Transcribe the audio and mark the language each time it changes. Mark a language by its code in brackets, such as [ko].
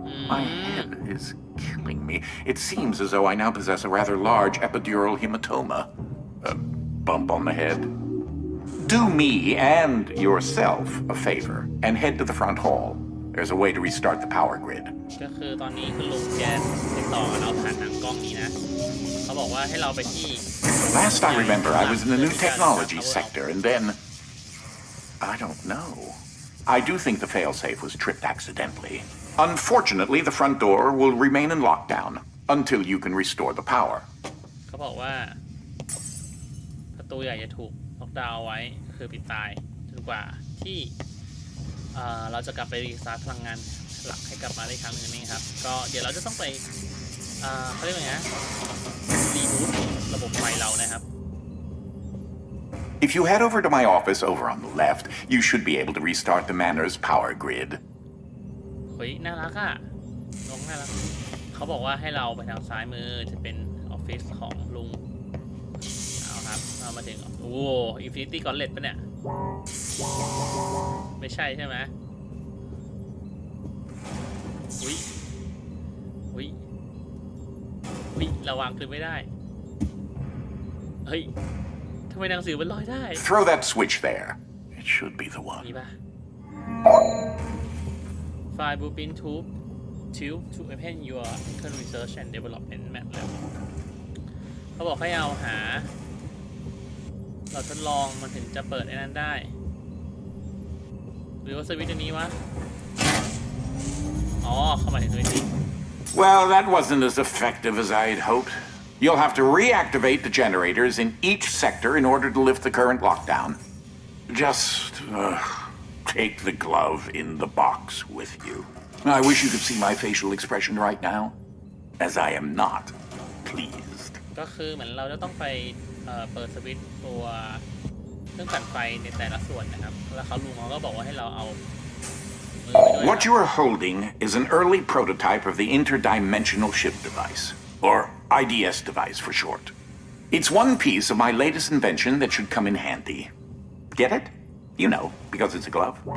[en] My head is killing me. It seems as though I now possess a rather large epidural hematoma. A bump on the head. Do me and yourself a favor and head to the front hall. There's a way to restart the power grid. [th] ก็คือตอนนี้คุณลุงแกติดต่อเราผ่านทางกล้องนี้นะเขาบอกว่าให้เราไปที่ [en] Last I remember, I was in the new technology sector, and then I don't know. I do think the failsafe was tripped accidentally. Unfortunately, the front door will remain in lockdown until you can restore the power. [th] เขาบอกว่าประตูใหญ่จะถูกล็อกดาวน์ไว้ก็คือปิดตายจนกว่าที่เราจะกลับไปรีสตาร์ทพลังงานหลักให้กลับมาได้ครั้งหนึ่งนี่ครับก็เดี๋ยวเราจะต้องไปเขาเรียกว่าไงนะรีบูตระบบไฟเรานะครับ [en] If you head over to my office over on the left, you should be able to restart the manor's power grid. [th] เฮ้ยน่ารักอ่ะน้องน่ารักเขาบอกว่าให้เราไปทางซ้ายมือจะเป็นออฟฟิศของลุงเอาครับเรามาถึงโอ้อินฟินิตี้กอนเลตปะเนี่ยไม่ใช่ใช่ไหมอุ้ยอุ้ยอุ้ยระวังขึ้นไม่ได้เฮ้ยทำไมหนังสือมันลอยได้ [en] Throw that switch there. It should be the one. [th] นี่ป่ะไฟล์ [en] blueprint tube to open your current research and development map [th] แล้วเขาบอกให้เอาหาเราทดลองมันถึงจะเปิดไอ้นั้นได้หรือว่าสวิตช์ตัวนี้วะอ๋อเข้ามาถึงสวิตช์นี้ [en] Well, that wasn't as effective as I had hoped. You'll have to reactivate the generators in each sector in order to lift the current lockdown. Just take the glove in the box with you. I wish you could see my facial expression right now, as I am not pleased. [th] ก็คือเหมือนเราจะต้องไปเปิดสวิตช์ตัวเครื่องปั่นไฟในแต่ละส่วนนะครับแล้วลุงเขาก็บอกว่าให้เราเอามือไปด้วย [en] What you are holding is an early prototype of the interdimensional ship device, or IDS device for short. It's one piece of my latest invention that should come in handy. Get it? You know, because it's a glove.